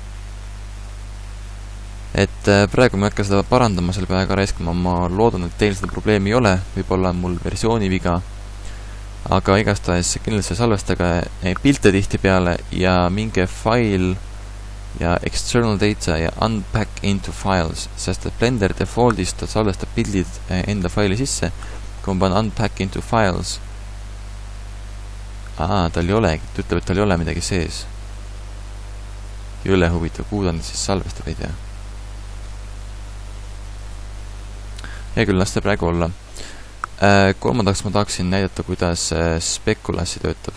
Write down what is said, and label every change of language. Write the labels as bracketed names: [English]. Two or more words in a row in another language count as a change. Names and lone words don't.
[Estonian] Et praegu ma ei hakka seda parandama selle päega raiskama, ma loodan, et teil seda probleemi ei ole, võib-olla on mul versiooni viga, aga igastahes kindlasti salvestage pilte tihti peale ja minge file ja [English] external data [Estonian] ja [English] unpack into files, [Estonian] sest et Blender defaultist ta salvestab pildid enda faili sisse, kui ma panen [English] unpack into files, [Estonian] tal ei olegi, ta ütleb, et tal ei ole midagi sees. Jõle huvitav, kuhu ta siis salvestab, ei tea. Hea küll, las ta praegu olla. Kolmandaks ma tahaksin näidata, kuidas Speculassi töötab.